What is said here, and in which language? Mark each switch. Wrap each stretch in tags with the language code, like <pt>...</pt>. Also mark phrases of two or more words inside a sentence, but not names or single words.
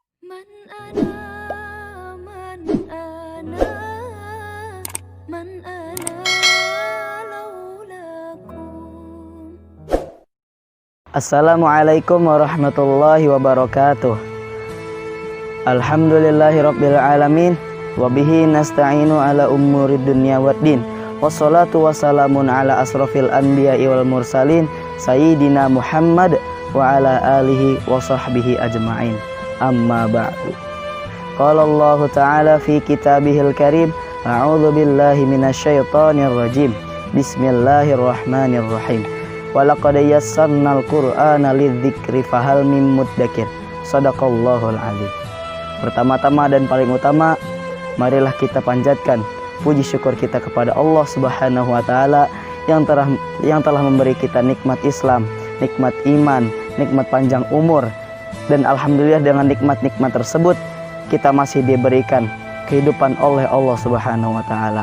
<ar>من أنا، من أنا، من أنا لولاكم. السلام عليكم ورحمة الله وبركاته. الحمد لله رب العالمين وبه نستعين على أمور الدنيا والدين. والصلاة والسلام على أشرف الأنبياء والمرسلين سيدنا محمد وعلى آله وصحبه أجمعين. أما بعد. قال الله تعالى في كتابه الكريم، أعوذ بالله من الشيطان الرجيم. بسم الله الرحمن الرحيم. ولقد يسرنا القرآن للذكر فهل من مدكر. صدق الله العظيم.</ar> <id>Pertama-tama dan paling utama, marilah kita panjatkan puji syukur kita kepada Allah</id> <ar>سبحانه وتعالى</ar> <id>yang telah memberi kita nikmat Islam, nikmat iman, nikmat panjang umur. Dan alhamdulillah dengan nikmat-nikmat tersebut kita masih diberikan kehidupan oleh Allah</id> <ar>سبحانه وتعالى.</ar>